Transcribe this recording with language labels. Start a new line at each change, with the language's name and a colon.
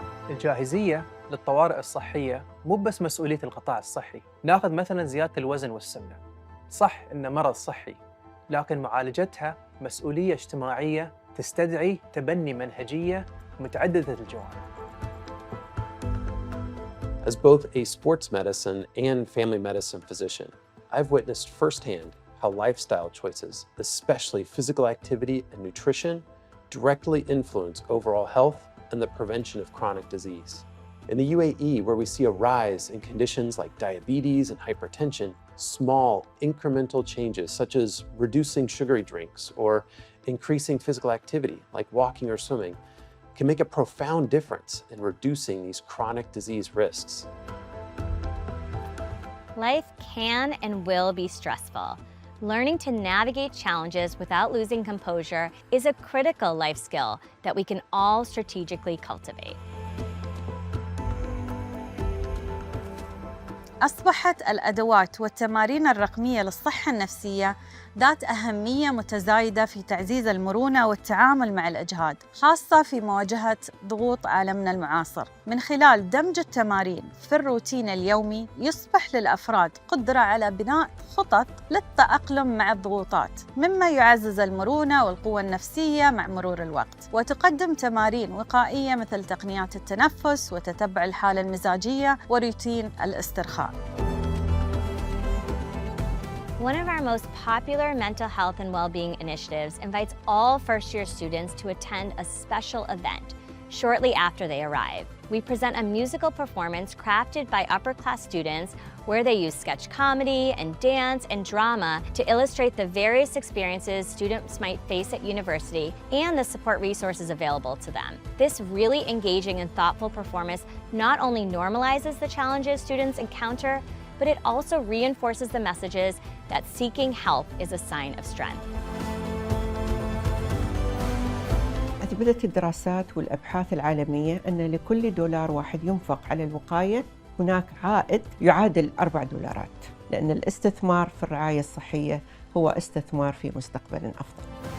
Arabic: الجاهزية للطوارئ الصحية مو بس مسؤولية القطاع الصحي. ناخذ مثلا زيادة الوزن والسمنة، صح إنه مرض صحي، لكن معالجتها مسؤولية اجتماعية تستدعي تبني منهجية متعددة الجوانب.
English: As both a sports medicine and family medicine physician, I've witnessed firsthand how lifestyle choices, especially physical activity and nutrition, directly influence overall health and the prevention of chronic disease. In the UAE, where we see a rise in conditions like diabetes and hypertension, small incremental changes such as reducing sugary drinks or increasing physical activity like walking or swimming can make a profound difference in reducing these chronic disease risks. Life can and will be stressful. Learning to navigate challenges without losing composure is a critical life skill that we can all strategically cultivate.
Arabic: أصبحت الأدوات والتمارين الرقمية للصحة النفسية ذات أهمية متزايدة في تعزيز المرونة والتعامل مع الإجهاد، خاصة في مواجهة ضغوط عالمنا المعاصر. من خلال دمج التمارين في الروتين اليومي، يصبح للأفراد قدرة على بناء خطط للتأقلم مع الضغوطات، مما يعزز المرونة والقوة النفسية مع مرور الوقت. وتقدم تمارين وقائية مثل تقنيات التنفس وتتبع الحالة المزاجية وروتين الاسترخاء.
English: One of our most popular mental health and well-being initiatives invites all first-year students to attend a special event shortly after they arrive. We present a musical performance crafted by upper-class students where they use sketch comedy and dance and drama to illustrate the various experiences students might face at university and the support resources available to them. This really engaging and thoughtful performance not only normalizes the challenges students encounter, but it also reinforces the messages that seeking help is a sign of strength.
Arabic: أثبتت الدراسات والأبحاث العالمية أن لكل دولار واحد ينفق على الوقاية هناك عائد يعادل 4 دولارات، لأن الاستثمار في الرعاية الصحية هو استثمار في مستقبل أفضل.